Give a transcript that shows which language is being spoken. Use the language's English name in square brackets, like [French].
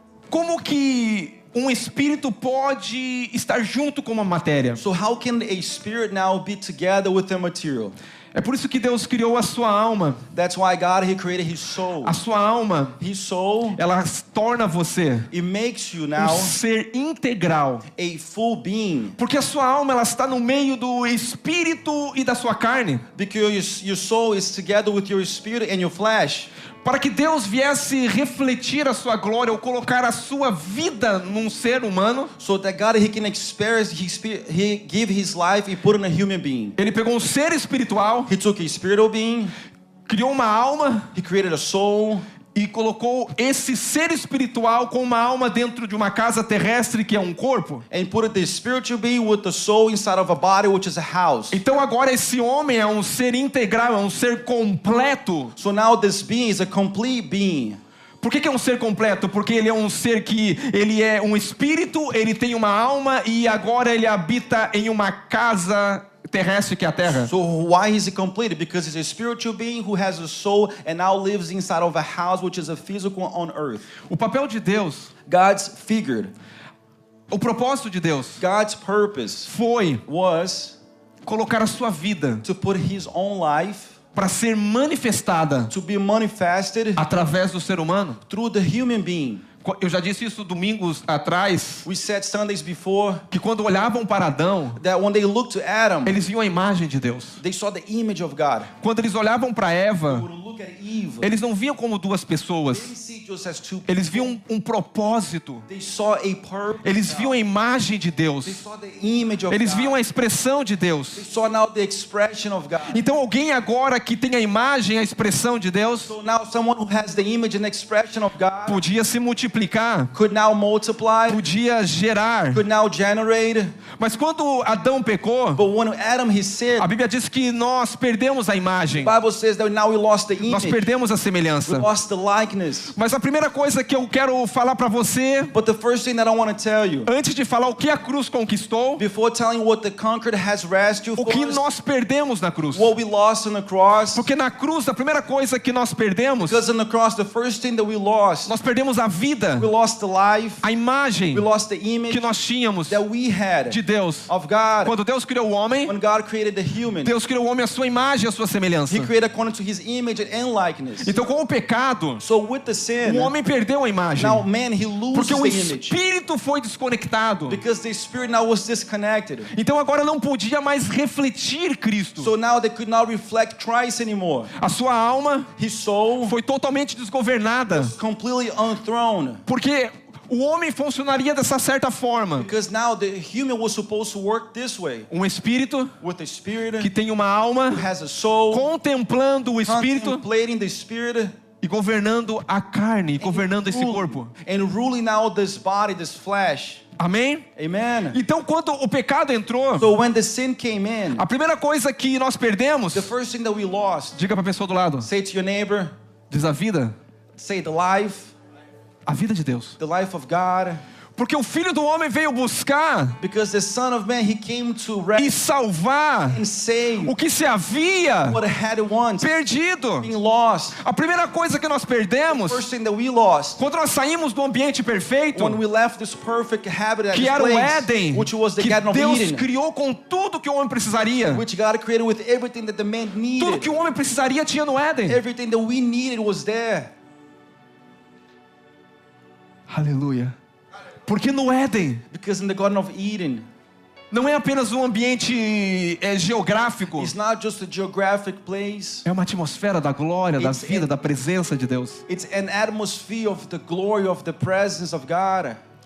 [Portuguese] Como que um espírito pode estar junto com uma matéria? [English] So how can a spirit now be together with the material? [Portuguese] É por isso que Deus criou a sua alma. [English] That's why God, He created His soul. [Portuguese] A sua alma, [English] His soul, [Portuguese] ela torna você [English] it makes you [Portuguese] um [English] now [Portuguese] ser integral. [English] a full being. [Portuguese] Porque a sua alma, ela está no meio do espírito e da sua carne. [English] Because your soul is together with your spirit and your flesh. [Portuguese] Para que Deus viesse refletir a sua glória ou colocar a sua vida num ser humano, [English] So that God, He can express His spirit, He give His life, He put in a human being. [Portuguese] Ele pegou um ser espiritual, [English] He took a spiritual being, [Portuguese] criou uma alma [English] He created a soul, [Portuguese] e colocou esse ser espiritual com uma alma dentro de uma casa terrestre que é um corpo. [English] and put the spiritual being with the soul inside of a body, which is a house. [Portuguese] Então agora esse homem é um ser integral, é um ser completo. [English] So now this being is a complete being. [Portuguese] Por que é um ser completo? Porque ele é um ser que ele é um espírito, ele tem uma alma e agora ele habita em uma casa terrestre que é a terra. [English] So why is he complete? Because he's a spiritual being who has a soul and now lives inside of a house, which is a physical on earth. [Portuguese] O papel de Deus, [English] God's figured. [Portuguese] o propósito de Deus [English] God's purpose [Portuguese] foi [English] was [Portuguese] colocar a sua vida [English] to put His own life [Portuguese] para ser manifestada [English] to be manifested [Portuguese] através do ser humano. [English] through the human being. [Portuguese] Eu já disse isso domingos atrás, [English] We said Sundays before [Portuguese] que quando olhavam para Adão, [English] that when they looked to Adam, [Portuguese] eles viam a imagem de Deus. [English] they saw the image of God. [Portuguese] Quando eles olhavam para [English] They [Portuguese] Eva, [English] would look at Eve. [Portuguese] eles não viam como duas [English] They [Portuguese] pessoas. [English] didn't see just as two [Portuguese] Eles [English] people. [Portuguese] viam um propósito. [English] They saw a purpose. [Portuguese] Eles viam a imagem de [English] They [Portuguese] Deus. [English] saw the image of [Portuguese] Eles [English] God. [Portuguese] viam a expressão de [English] They [Portuguese] Deus. [English] saw now the expression of God. [Portuguese] Então alguém agora que tem a imagem, a expressão de Deus, [English] So now someone who has the image and expression of God [Portuguese] podia se multiplicar, [English] could now multiply, [Portuguese] podia gerar. [English] could now generate. [Portuguese] Mas quando Adão pecou, [English] But when Adam he sinned, [Portuguese] a Bíblia diz que nós perdemos a imagem. [English] the Bible says that now we lost the [Portuguese] Nós [English] image. [Portuguese] perdemos a [English] We [Portuguese] semelhança. [English] lost the likeness. [Portuguese] Mas a primeira coisa que eu quero falar para você, [English] But the first thing that I want to tell you, [Portuguese] antes de falar o que a cruz conquistou, [English] before telling you what the conquered has rescued [Portuguese] o [English] for [Portuguese] que [English] us, [Portuguese] nós perdemos na cruz. [English] what we lost on the cross, [Portuguese] Porque na cruz, a primeira coisa que nós perdemos, [English] because on the cross, the first thing that we lost [Portuguese] a vida, [English] we lost the life, [Portuguese] a imagem [English] we lost the image [Portuguese] que nós tínhamos [English] that we had [Portuguese] de Deus. [English] of God. [Portuguese] Quando Deus criou o homem, [English] When God created the human, [Portuguese] Deus criou o homem à sua imagem e à sua semelhança. [English] He created according to His image and likeness. [Portuguese] Então, com o pecado, [English] So with the sin, [Portuguese] o homem perdeu a imagem. [English] now man, he loses [Portuguese] Porque o [English] the image. [Portuguese] espírito foi desconectado. [English] Because the spirit now was disconnected. [Portuguese] Então agora não podia mais refletir Cristo. [English] So now they could not reflect Christ anymore. [Portuguese] A sua alma [English] His soul [Portuguese] foi totalmente desgovernada. [English] completely unthrown. [Portuguese] Porque o homem funcionaria dessa certa forma. [English] Because now the human was supposed to work this way. [Portuguese] Um espírito [English] With a spirit [Portuguese] que tem uma alma [English] who has a soul, [Portuguese] contemplando o espírito [English] contemplating the spirit, [Portuguese] e governando a carne, governando esse corpo. [English] and ruling now this body, this flesh. [Portuguese] Amém? [English] Amen. [Portuguese] Então quando o pecado entrou, [English] So when the sin came in, [Portuguese] a primeira coisa que nós perdemos, [English] the first thing that we lost, [Portuguese] diga para a pessoa do lado, [English] say to your neighbor, [Portuguese] diz a vida [English] say the life [Portuguese] de Deus. [English] of God. [Portuguese] Porque o Filho do Homem veio buscar [English] Because the Son of Man, He came to [Portuguese] e [English] rescue [Portuguese] salvar [English] and save [Portuguese] o que se havia [English] what had once [Portuguese] perdido. [English] been lost. [Portuguese] A primeira coisa que nós perdemos, [English] First thing that we lost [Portuguese] quando nós saímos do ambiente perfeito, [English] when we left this perfect habitat, [Portuguese] que [English] this [Portuguese] era o [English] place, [Portuguese] Éden, [English] which was the [Portuguese] que [English] Garden of [Portuguese] Deus [English] Eden, [Portuguese] criou com tudo que o homem precisaria. [English] which God created with everything that the man [Portuguese] Tudo [English] needed. [Portuguese] que o homem precisaria tinha no Éden. [English] Everything that we needed was there. [Portuguese] Aleluia. Porque no Éden, [English] Because in the Garden of Eden, [Portuguese] não é apenas um ambiente geográfico. [English] It's not just a geographic place. [Portuguese] É uma atmosfera da glória, da [English] It's [Portuguese] vida, da presença de Deus. [English] It's an atmosphere of the glory of the presence of God.